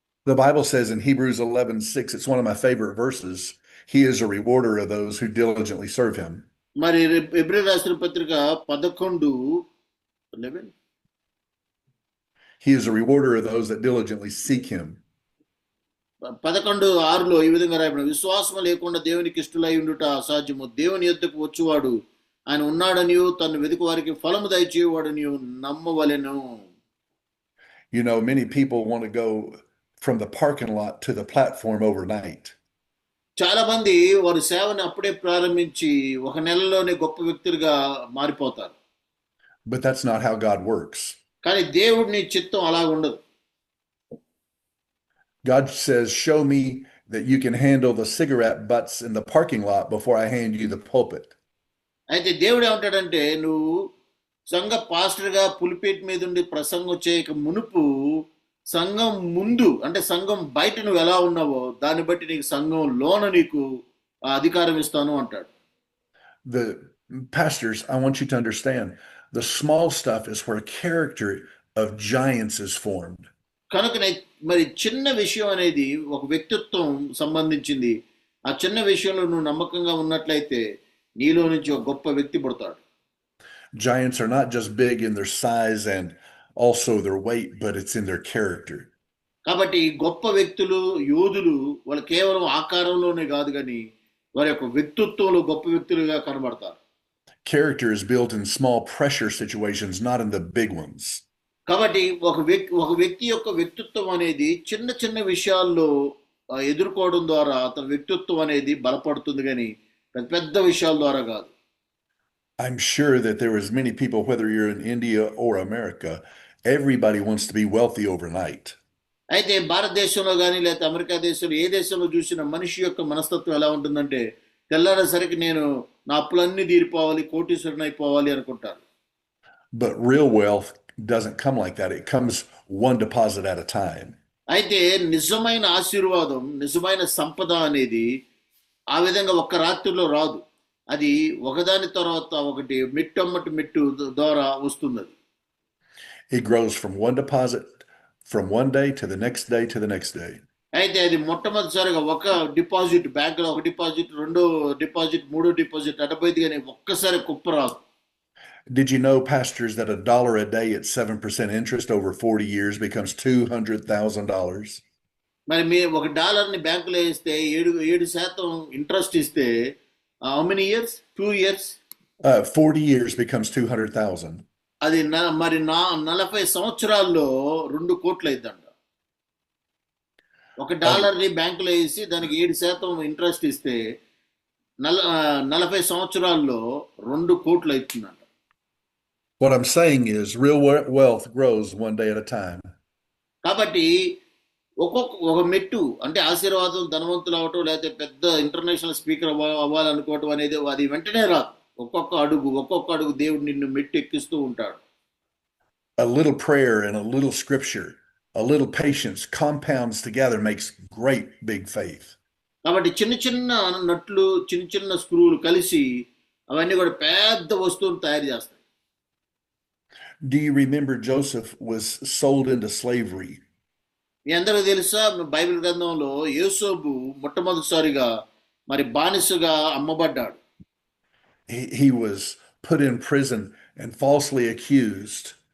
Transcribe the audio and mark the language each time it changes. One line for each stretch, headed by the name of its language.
English: The Bible says in Hebrews 11:6, it's one of my favorite verses, he is a rewarder of those who diligently serve him.
Telugu: మరి Hebrew రాసిన పత్రిక 11:11
English: He is a rewarder of those that diligently seek him.
Telugu: 11:6లో ఈ విధంగా రాయబడిన విశ్వాసం లేకుండా దేవునికి ఇష్టలై ఉండుట అసాధ్యము. దేవుని యొద్దకు వచ్చువాడు ఆయన ఉన్నాడనియు తను వెతుకు వారికి ఫలము దయచేవాడనియు నమ్మవలెను.
English: You know, many people want to go from the parking lot to the platform overnight.
Telugu: చాలా మంది వారి సేవను అప్పుడే ప్రారంభించి ఒక నెలలోనే గొప్ప వ్యక్తులుగా మారిపోతారు.
English: But that's not how God works.
Telugu: కానీ దేవుడిని చిత్తం అలా ఉండదు.
English: God says, show me that you can handle the cigarette butts in the parking lot before I hand you the pulpit.
Telugu: అయితే దేవుడు ఏమంటాడంటే నువ్వు సంఘ పాస్టర్గా పులిపేట్ మీద ఉండి ప్రసంగం చేయక మునుపు సంఘం ముందు అంటే సంఘం బయట నువ్వు ఎలా ఉన్నావో దాన్ని బట్టి నీకు సంఘం లోన నీకు అధికారం ఇస్తాను అంటాడు.
English: The pastors, I want you to understand, the small stuff is where character of giants is formed.
Telugu: కనుకనే మరి చిన్న విషయం అనేది ఒక వ్యక్తిత్వం సంబంధించింది. ఆ చిన్న విషయంలో నువ్వు నమ్మకంగా ఉన్నట్లయితే నీలో నుంచి ఒక గొప్ప వ్యక్తి పుడతాడు.
English: Giants are not just big in their size and also their weight, but it's in their character.
Telugu: కాబట్టి గొప్ప వ్యక్తులు, యోధులు వాళ్ళు కేవలం ఆకారంలోనే కాదు కానీ వారి యొక్క వ్యక్తిత్వంలో గొప్ప వ్యక్తులుగా కనబడతారు.
English: Character is built in small pressure situations, not in the big ones.
Telugu: కాబట్టి ఒక వ్యక్తి యొక్క వ్యక్తిత్వం అనేది చిన్న చిన్న విషయాల్లో ఎదుర్కోవడం ద్వారా అతని వ్యక్తిత్వం అనేది బలపడుతుంది కానీ పెద్ద పెద్ద విషయాల ద్వారా కాదు.
English: I'm sure that there is many people, whether you're in India or America, everybody wants to be wealthy overnight.
Telugu: అయితే భారతదేశంలో కానీ లేకపోతే అమెరికా దేశంలో ఏ దేశంలో చూసిన మనిషి యొక్క మనస్తత్వం ఎలా ఉంటుందంటే తెల్లారేసరికి నేను నా అప్పులన్నీ తీరిపోవాలి, కోటీశ్వరుని అయిపోవాలి అనుకుంటారు.
English: But real wealth doesn't come like that. It comes one deposit at a time.
Telugu: అయితే నిజమైన ఆశీర్వాదం, నిజమైన సంపద అనేది ఆ విధంగా ఒక్క రాత్రిలో రాదు. అది ఒకదాని తర్వాత ఒకటి మిట్టమ్మటి మిట్టు ద్వారా వస్తుంది.
English: It grows from one deposit, from one day to the next day to the next day.
Telugu: అయితే అది మొట్టమొదటిసారిగా ఒక డిపాజిట్, బ్యాంకులో ఒక డిపాజిట్, రెండో డిపాజిట్, మూడో డిపాజిట్ అటపోయింది కానీ ఒక్కసారి కుప్ప రాదు.
English: Did you know, pastors, that $1 a day at 7% interest over 40 years becomes $200,000?
Telugu: మరి మీ $1 బ్యాంకులో వేస్తే 7% ఇంట్రెస్ట్ ఇస్తే
English: How many years? 2 years. 40 years becomes 200,000.
Telugu: అది మరి 40 సంవత్సరాల్లో 2 కోట్లు అయిద్దంట. $1 బ్యాంకులో వేసి దానికి 7% ఇంట్రెస్ట్ ఇస్తే 40 సంవత్సరాల్లో 2 కోట్లు అవుతుందంట.
English: What I'm saying is real wealth grows one day at a time.
Telugu: కాబట్టి ఒక మెట్టు అంటే ఆశీర్వాదం, ధనవంతులు అవటం లేకపోతే పెద్ద ఇంటర్నేషనల్ స్పీకర్ అవ్వాలనుకోవటం అనేది అది వెంటనే రాదు. ఒక్కొక్క అడుగు దేవుడు నిన్ను మెట్టు ఎక్కిస్తూ ఉంటాడు.
English: A little prayer and a little scripture, a little patience compounds together makes great big faith.
Telugu: కాబట్టి చిన్న చిన్న నట్లు, చిన్న చిన్న స్క్రూలు కలిసి అవన్నీ కూడా పెద్ద వస్తువును తయారు చేస్తాయి.
English: Do you remember Joseph was sold into slavery?
Telugu: మీ అందరూ తెలుసా, బైబిల్ గ్రంథంలో యోసేపు మొట్టమొదటిసారిగా మరి బానిసగా అమ్మబడ్డాడు.
English: He was put in prison and falsely accused.